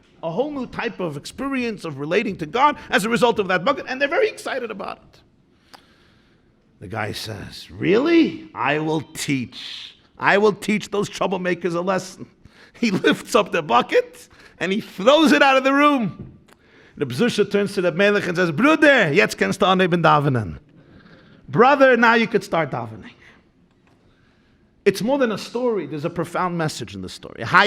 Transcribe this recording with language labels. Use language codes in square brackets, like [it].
[en] A whole new type of experience of relating to God as a result of that bucket, and they're very excited about it. The guy says, really? I will teach those troublemakers a lesson. He lifts up the bucket and he throws it out of the room. The Zusha turns to the Melech and says, [yi] Bruder, jetzt kannst du anheben davenen. [en] Brother, now you could start davening. It's more than a story. There's a profound message in the story.